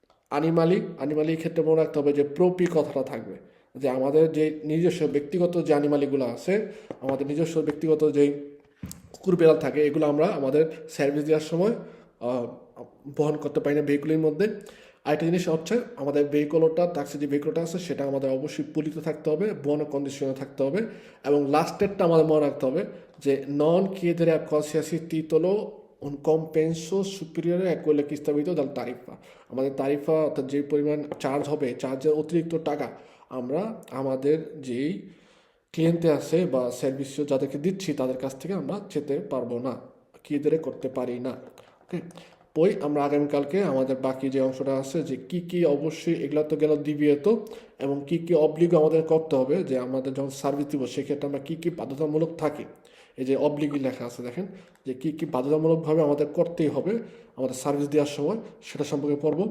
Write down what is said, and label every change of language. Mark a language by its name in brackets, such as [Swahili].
[Bangla] আনিমালির ক্ষেত্রে মনে রাখতে হবে যে প্রপি কথাটা থাকবে, যে আমাদের যে নিজস্ব ব্যক্তিগত যে আনিমালিগুলো আছে, আমাদের নিজস্ব ব্যক্তিগত যেই কুকুর বেড়াল থাকে, এগুলো আমরা আমাদের সার্ভিস দেওয়ার সময় বহন করতে পারি না ভেহিকুলের মধ্যে। আরেকটা জিনিস হচ্ছে আমাদের ভেহিকুলটা, ট্যাক্সি যে ভেহিকুলটা আছে সেটা আমাদের অবশ্যই পুলিতে থাকতে হবে, বন কন্ডিশনে থাকতে হবে। এবং লাস্টেরটা আমাদের মনে রাখতে হবে যে [Italian] নন chiedere a qualsiasi titolo un compenso superiore a quello che stabilito dal tariffa। [Bangla] আমাদের তারিফা অর্থাৎ যে পরিমাণ চার্জ হবে, চার্জের অতিরিক্ত টাকা আমরা আমাদের যেই ক্লিয়েন্টে আছে বা সার্ভিস যাদেরকে দিচ্ছি তাদের কাছ থেকে আমরা যেতে পারবো না, কিয়েদেরে করতে পারি না। ওকে, আমরা আগামীকালকে আমাদের বাকি যে অংশটা আছে, যে কি কি অবশ্যই এগুলো তো গেল ডিভিয়েত, এবং কি কি অবলিগ আমাদের করতে হবে, যে আমাদের যখন সার্ভিস দিব সেক্ষেত্রে আমরা কি কি বাধ্যতামূলক থাকি, এই যে অবলিগই লেখা আছে দেখেন, যে কি কি বাধ্যতামূলকভাবে আমাদের করতেই হবে আমাদের সার্ভিস দেওয়ার সময়, সেটা সম্পর্কে পড়বো।